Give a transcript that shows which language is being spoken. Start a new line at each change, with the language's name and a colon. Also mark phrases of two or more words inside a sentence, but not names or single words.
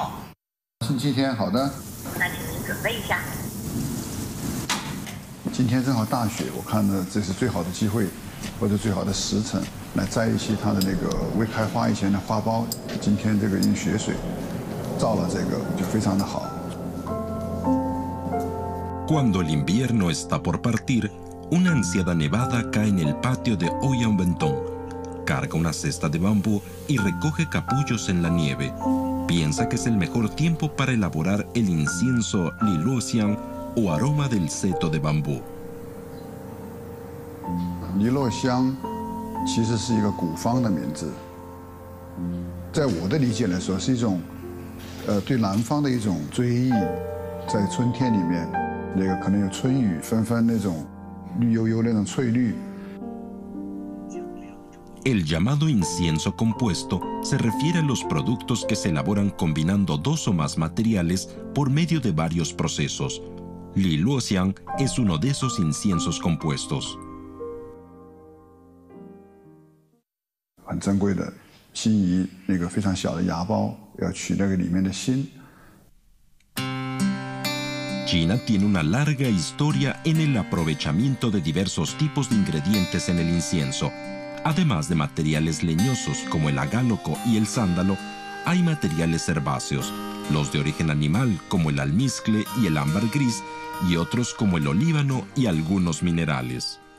Chinese: 星期天，好的。那请您准备一下。今天正好大雪，我看呢这是最好的机会，或者最好的时辰，来摘一些它的那个未开花以前的花苞。今天这个用雪水照了这个，就非常的好。
Spanish: Cuando el invierno está por partir, una ansiada nevada cae en el patio de Ouyang Wentong. Carga una cesta de bambú y recoge capullos en la nieve. Piensa que es el mejor tiempo para elaborar el incienso Li Luoxiang o aroma del seto de bambú.
Chinese: 梨洛香其实是一个古方的名字，在我的理解来说，是一种对南方的一种追忆，在春天里面，那个可能有春雨纷纷那种。绿油油那种翠绿。
Spanish: El llamado incienso compuesto se refiere a los productos que se elaboran combinando 2 o más materiales por medio de varios procesos. Li Luoxiang es uno de esos inciensos compuestos.
Chinese: 很珍贵的心仪，那个非常小的芽苞，要取那个里面的心。
Spanish: China tiene una larga historia en el aprovechamiento de diversos tipos de ingredientes en el incienso. Además de materiales leñosos como el agálloco y el sándalo, hay materiales herbáceos, los de origen animal como el almizcle y el ámbar gris, y otros como el olíbano y algunos minerales.